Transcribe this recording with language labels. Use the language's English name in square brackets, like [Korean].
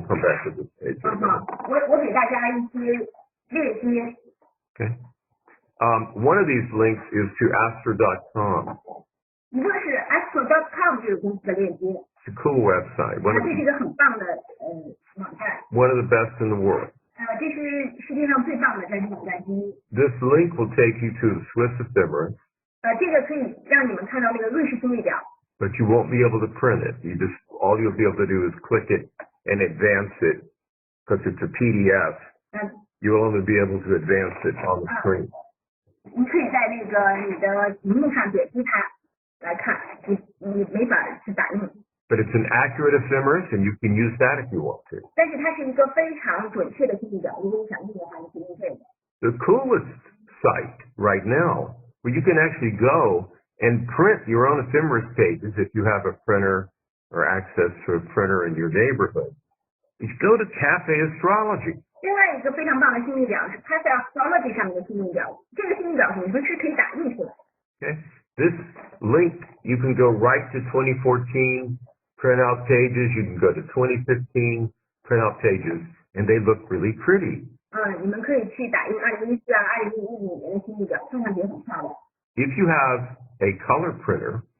[English] We'll come back to this page. [Chinese] 我给大家一些链接。 [English] Okay. One of these links is to astro.com. [Chinese] 一个是 astro.com 这个公司的链接。 [English] It's a cool website. [Chinese] 这是一个很棒的网站。 [English] One of the best in the world. [Chinese] 这是世界上最棒的占星网站之一。 [English] This link will take you to the Swiss ephemeris. [Chinese] 这个可以让你们看到那个瑞士星历表。 [English] But you won't be able to print it. All you'll be able to do is click it and advance it because it's a PDF. You will only be able to advance it on the screen. [Chinese] 你可以在那个你的屏幕上点击它来看，你没法去打印。 [English] But it's an accurate ephemeris, and you can use that if you want to. [Chinese] 但是它是一个非常准确的星历表，如果你想用的话，你可以用这个。 [English] The coolest site right now, where you can actually go and print your own ephemeris pages if you have a printer or access to a printer in your neighborhood, is go to Cafe Astrology. [Chinese] 另外一个非常棒的星历表是 Cafe Astrology 上面的星历表，这个星历表你们是可以打印出来。 [English] Okay, this link you can go right to 2014 print out pages. You can go to 2015 print out pages, and they look really pretty. [Chinese] 你们可以去打印2014、2015年的星历表，看上去也很漂亮。 [English] If you have a color printer,